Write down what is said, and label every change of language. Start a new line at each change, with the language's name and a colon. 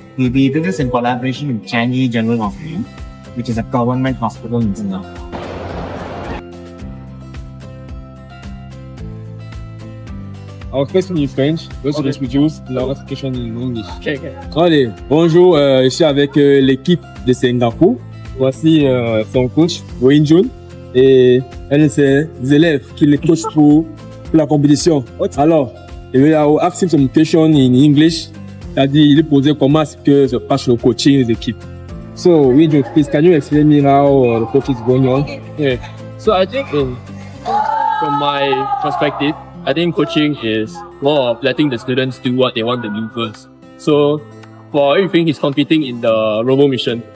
English: We did this in collaboration with Changi General Hospital, which is a government hospital in Singapore. Our question in French, let's introduce our question in English. Okay.
French: Allez, bonjour, je suis avec l'équipe de Singapour. Voici son coach, Wayne Jun, et un de ses élèves qui le coach pour la compétition. Alors, je vais
English: ask him some question in English.
French: C'est-à-dire, il posait comment est-ce que se passe le coaching des équipes.
English: So, Wayne Jun, please, can you explain me how the coach is going on? Yeah. So I think from my perspective, I think coaching is more of letting the students do what they want to do first. So for everything, he's competing in the Robo Mission.